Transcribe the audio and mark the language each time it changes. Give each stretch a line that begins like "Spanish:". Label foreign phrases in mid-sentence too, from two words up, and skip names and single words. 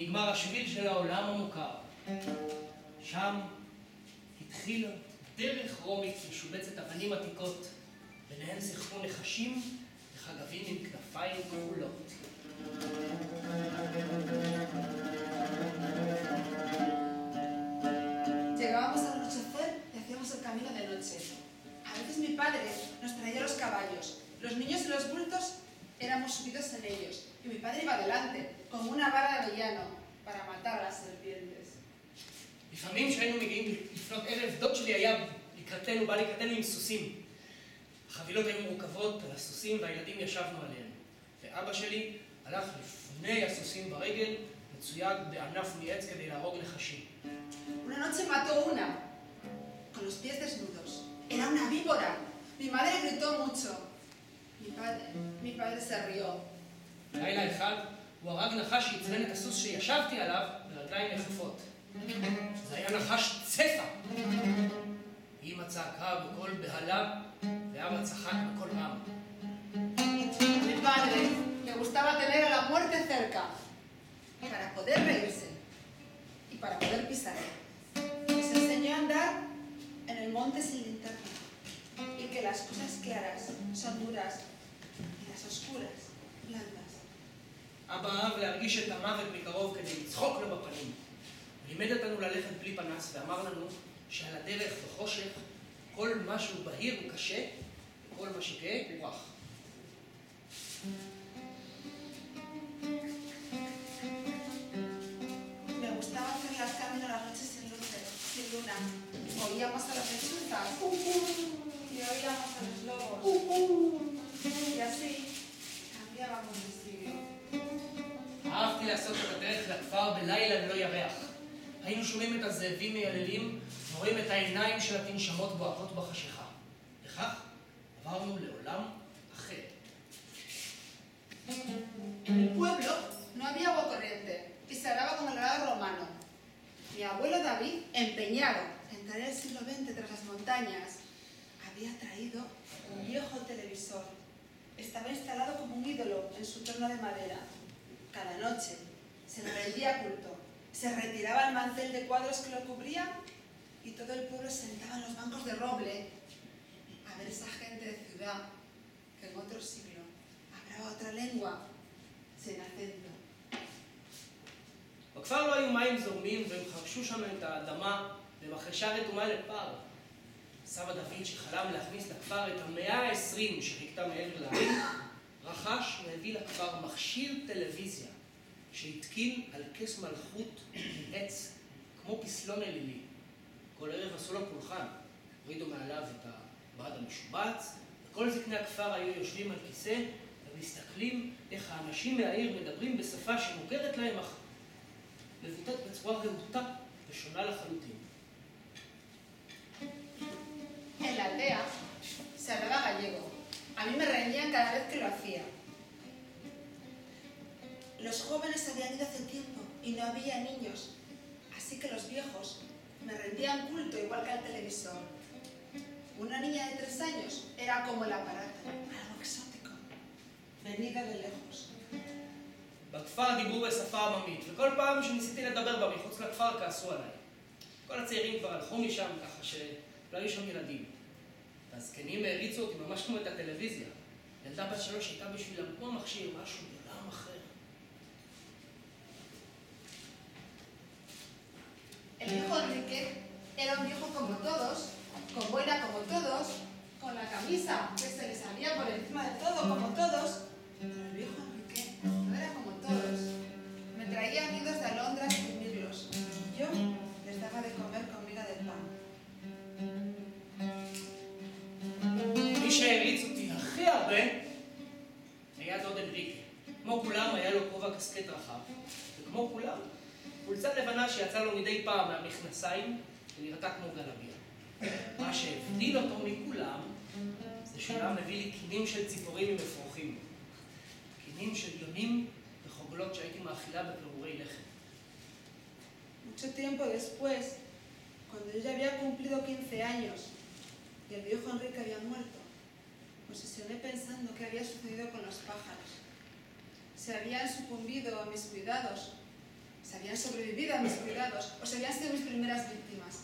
Hebrew: השביל של העולם המוכר. שם התחילה דרך רומית משובצת אבנים עתיקות, ביניהן שיחקו נחשים וחגבים עם כנפיים כחולות.
Spanish: Llegábamos al anochecer y hacíamos el camino de noche. A veces mi padre nos traía los caballos. Los niños y los bultos éramos subidos en ellos. Y mi padre iba delante, con una vara de avellano, para matar a las serpientes.
Hebrew: לפעמים כשהיינו מגיעים לפנות ערב, דוד שלי היה בא לקראתנו עם סוסים. החבילות היו מורכבות על הסוסים והילדים ישבנו עליהם. ואבא שלי הלך לפני הסוסים ברגל, מצויד בענף מעץ כדי להרוג נחשים.
Spanish: Una noche mató una, con los pies desnudos. Era una víbora. Mi madre gritó mucho. Mi padre se rió.
Hebrew: לילה אחד הוא הרג נחש שעצבן את הסוס שישבתי עליו ברגליים יחפות. זה היה נחש צפה. אמא צעקה בקול בהלה, ואבא צחק בקול רם.
Spanish: Mi padre le gustaba tener a la muerte cerca, para poder reírse y para poder pisar. Nos enseñó a andar en el monte sin linterna y que las cosas claras son duras y las oscuras blandas.
Hebrew: אבא אהב להרגיש את המוות מקרוב כדי לצחוק לו בפנים. לימד אותנו ללכת בלי פנס ואמר לנו שעל הדרך בחושך כל מה שהוא בהיר הוא קשה וכל מה שכהה הוא רך.
Spanish: Me gustaba hacer las caminos las noches sin luces, sin luna. Oíamos a las lechuzas y oíamos a los lobos. Y así cambiábamos de siglo.
Hebrew: אהבתי לעשות את הדרך לכפר בלילה ללא ירח. היינו שומעים את הזאבים מייללים ורואים את העיניים של התנשמות בועטות בחשיכה. וכך עברנו לעולם אחר.
Spanish: En el pueblo no había agua corriente y se hablaba con el grado romano. Mi abuelo David, empeñado en traer el siglo XX tras las montañas, había traído un viejo televisor. Estaba instalado como un ídolo en su torno de madera. Cada noche se le rendía culto, se retiraba el mantel de cuadros que lo cubría y todo el pueblo se sentaba en los bancos de roble a ver esa gente de ciudad que en otro siglo hablaba otra lengua sin acento.
Hebrew: בכפר לא היו מים זורמים והם חרשו שם את האדמה במחרשה רתומה לפר. סבא דוד שחלם להכניס לכפר את ה-120 שחיכתה מעבר לערים, רכש והביא לכפר מכשיר טלוויזיה שהתקין על כס מלכות מעץ כמו פסלון אלילי. כל ערב עשו לו פולחן, הורידו מעליו את הברד המשובץ, וכל זקני הכפר היו יושבים על כיסא ומסתכלים איך האנשים מהעיר מדברים בשפה שמוכרת להם אך מבוטאת בצורה רהוטה ושונה לחלוטין.
Spanish: En la aldea se hablaba gallego. A mí me reñían cada vez que lo hacía. Los jóvenes habían ido hace tiempo y no había niños, así que los viejos me rendían culto igual que al televisor. Una niña de 3 años era como el aparato, algo exótico, venido de lejos.
Hebrew: בכפר דיברו בשפה עממית, וכל פעם שניסיתי לדבר בה מחוץ לכפר כעסו עליי. כל הצעירים כבר הלכו משם ככה שלא היו שם ילדים. והזקנים העריצו אותי ממש כמו את הטלוויזיה. ילדה בת 3 הייתה בשבילם כמו מכשיר, משהו בעולם אחר.
Spanish: El viejo Enrique era un viejo como todos, con boina como todos, con la camisa que se le salía por encima de todo como todos. Pero el viejo Enrique no era como todos. Me traía nidos de alondras y mirlos. Yo les daba de comer con miga de pan.
Hebrew: מי שהעריץ אותי הכי הרבה היה דוד אנריקה. כמו כולם היה לו כובע קסקט רחב, וכמו כולם חולצה לבנה שיצאה לו מדי פעם מהמכנסיים ונראתה כמו גלביה. מה שהבדיל אותו מכולם זה שהוא היה מביא לי קינים של ציפורים עם אפרוחים. קינים של יונים וחוגלות שהייתי מאכילה בפירורי לחם.
Spanish: Mucho tiempo después, cuando yo ya había cumplido 15 años y el viejo Enrique había muerto, me obsesioné pensando qué había sucedido con los pájaros. Se habían sucumbido a mis cuidados si habían sobrevivido a mis cuidados o si habían sido mis primeras víctimas.